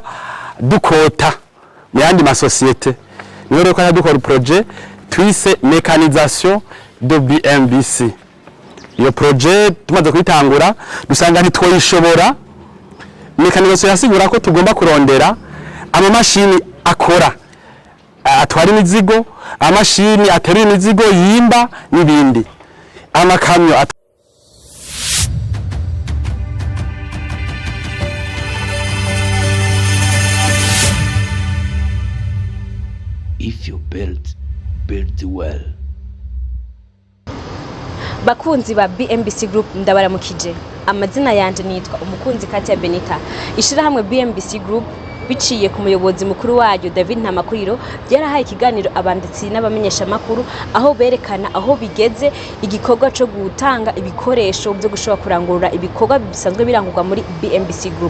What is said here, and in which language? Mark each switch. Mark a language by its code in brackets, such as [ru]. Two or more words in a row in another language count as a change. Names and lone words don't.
[rn] dukota mu yandi masosiyete niyo rero ko dukora projet twise [fr] mécanisation de BMBC [rn] iyo projet tumaze kwitangura dusanga ntitwoyishobora mécanisation yasigura ko tugomba kurondera amamashini akora atwara imizigo amashini aterura imizigo yimba n'ibindi amakamyo [en] If you build well. [rn] Bakunzi ba BMBC Group ndabaramukije. Amazina yanje nitwa Umukunzi Katia Benita. Ishirahamwe BMBC Group biciye ku muyobozi mukuru wayo David Ntamakuriro byarahaye ikiganiro abanditsi n'abamenyesha makuru aho berekana aho bigeze igikorwa cyo gutanga ibikoresho byo gushobora kurangurura ibikorwa bisanzwe birangurwa muri BMBC Group.